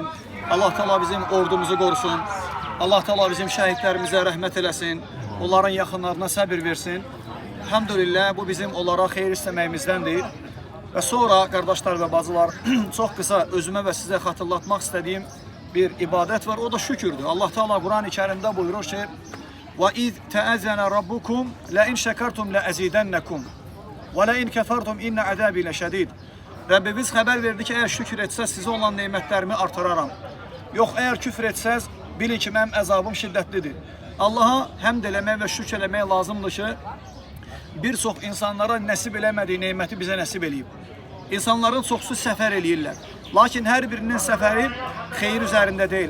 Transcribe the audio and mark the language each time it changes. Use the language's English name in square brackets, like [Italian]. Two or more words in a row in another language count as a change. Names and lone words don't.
[Azerbaijani] Allah Teala bizim ordumuzu qorusun. Allah Teala bizim şəhidlərimizə rəhmət eləsin. Onların yaxınlarına səbir versin. Elhamdülillah, bu bizim onlara xeyir istəməyimizdəndir. Və sonra, qardaşlar və bacılar, çox qısa özümə və sizə xatırlatmaq istədiyim bir ibadət var, o da şükürdür. Allah Teala Quran-ı Kərimdə buyurur ki: [Arabic] وَإِذْ تَأَذَّنَ رَبُّكُمْ لَاِنْ شَكَرْتُمْ لَأَزِيدَنَّكُمْ وَلَاِنْ كَفَرْتُمْ اِنَّ عَذَابِ لَشَدِيدٌ. [Azerbaijani] Rəbbimiz xəbər verdi ki, əgər şükür etsəz, sizə olan neymətlərimi artıraram. Yox, əgər küfr etsəz, bilin ki, mənim əzabım şiddətlidir. Allaha həmd eləmək və şükür eləmək lazımdır ki, bir çox insanlara nəsib eləmədiyi neyməti bizə nəsib eləyib. İnsanların çoxsu səfər eləyirlər. Lakin hər birinin səfəri xeyir üzərində deyil.